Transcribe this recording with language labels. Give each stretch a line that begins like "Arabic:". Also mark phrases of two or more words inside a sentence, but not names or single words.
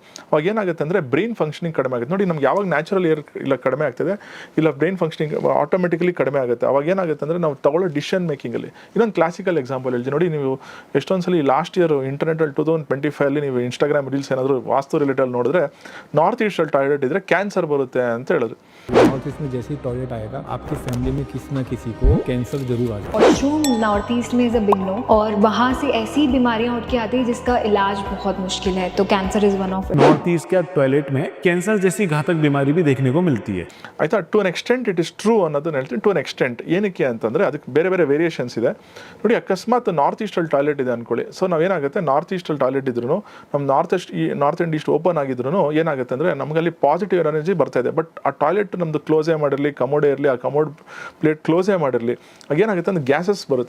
Kannada: ಅವಾಗ ಏನಾಗುತ್ತೆ ಅಂದರೆ
English: brain functioning
Kannada: ಕಡಿಮೆ ಆಗುತ್ತೆ ನೋಡಿ. ನಮ್ಗೆ ಯಾವಾಗ
English: natural air
Kannada: ಇಲ್ಲ ಕಡಿಮೆ ಆಗ್ತದೆ, ಇಲ್ಲ
English: brain functioning automatically
Kannada: ಕಡಿಮೆ ಆಗುತ್ತೆ. ಅವಾಗ ಏನಾಗುತ್ತೆ ಅಂದರೆ ನಾವು ತಗೊಳ್ಳೋ
English: decision making
Kannada: ಇನ್ನೊಂದು
English: classical example
Kannada: ಹೇಳ್ತೀನಿ ನೋಡಿ. ನೀವು ಎಷ್ಟೊಂದು ಸಲ
English: last year internet
Kannada: 2025 ನೀವು
English: Instagram reels
Kannada: ಏನಾದರೂ ವಾಸ್ತು ರಿಲೇಟೆಡ್ ನೋಡಿದ್ರೆ
English: north east toilet
Kannada: ಇದ್ದರೆ ಕ್ಯಾನ್ಸರ್ ಬರುತ್ತೆ ಅಂತ ಹೇಳಿದ್ರು.
English: north east
Hindi: में जैसे ही टॉयलेट आएगा आपकी फैमिली में किसी ना किसी को कैंसर जरूर आ जाएगा.
English: washroom north east
Hindi: में
English: is a big no,
Hindi: और वहाँ से ऐसी बीमारियां उठ के आती है जिसका इलाज बहुत मुश्किल है.
English: तो cancer is one of it. north east
Hindi: के टॉयलेट में कैंसर जैसी घातक बीमारी भी देखने को मिलती है.
Kannada: ಆಯಿತಾ.
English: to an extent it is true
Kannada: ಅನ್ನೋದನ್ನ ಹೇಳ್ತೀನಿ.
English: to an extent
Kannada: ಏನಕ್ಕೆ ಅಂತಂದರೆ ಅದಕ್ಕೆ ಬೇರೆ ಬೇರೆ ವೇರಿಯೇಷನ್ಸ್ ಇದೆ ನೋಡಿ. ಅಕಸ್ಮಾತ್
English: north east toilet
Kannada: ಇದೆ ಅಂದ್ಕೊಳ್ಳಿ. ಸೊ ನಾವೇನಾಗುತ್ತೆ,
English: north east toilet
Kannada: ಇದ್ರೂ ನಮ್ಮ
English: north and east open
Kannada: ಆಗಿದ್ರು ಏನಾಗುತ್ತೆ ಅಂದರೆ ನಮಗಲ್ಲಿ
English: positive energy
Kannada: ಬರ್ತಾ ಇದೆ. ಬಟ್ ಆ ಟಾಯ್ಲೆಟ್ ನಮ್ಮದು ಕ್ಲೋಸೇ ಮಾಡಿರಲಿ, ಕಮೋಡೇ ಇರಲಿ, ಆ
English: commode plate close
Kannada: ಮಾಡಿರಲಿ, ಆಗೇನಾಗುತ್ತೆ ಅಂದರೆ ಗ್ಯಾಸಸ್ ಬರುತ್ತೆ.